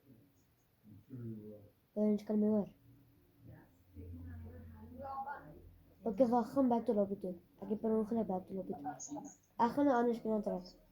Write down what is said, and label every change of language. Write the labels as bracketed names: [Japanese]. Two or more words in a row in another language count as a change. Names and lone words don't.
[Afrikaans] Lorenz, kan jy my hoor? Okay, wag, gaan [English] back to lobby [Afrikaans] toe. Ek het per ongeluk [English] back to lobby [Afrikaans] toe. Ek gaan 'n ander skin trek.